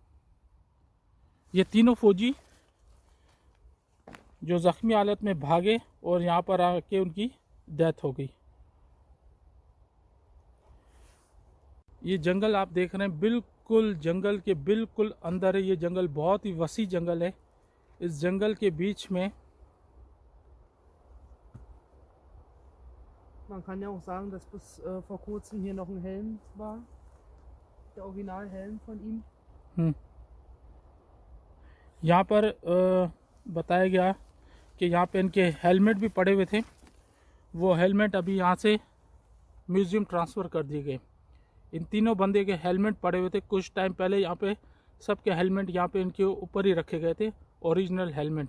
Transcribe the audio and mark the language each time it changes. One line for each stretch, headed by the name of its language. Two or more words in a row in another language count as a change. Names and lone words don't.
Hindi: ये तीनों फौजी जो ज़ख्मी हालत में भागे और यहाँ पर आके उनकी डेथ हो गई। ये जंगल आप देख रहे हैं बिल्कुल जंगल के बिल्कुल अंदर है। ये जंगल बहुत ही वसी जंगल है। इस जंगल के बीच में
German: Man kann ja auch sagen, dass bis vor kurzem hier noch ein Helm war. Der Originalhelm von ihm.
Hindi: यहाँ पर बताया गया कि यहाँ पे इनके हेलमेट भी पड़े हुए थे। वो हेलमेट अभी यहाँ से
English: museum transfer
Hindi: कर दिए गए। इन तीनों बंदे के हेलमेट पड़े हुए थे। कुछ टाइम पहले यहाँ पे सबके हेलमेट यहाँ पे इनके ऊपर ही रखे गए थे,
English: original helmet.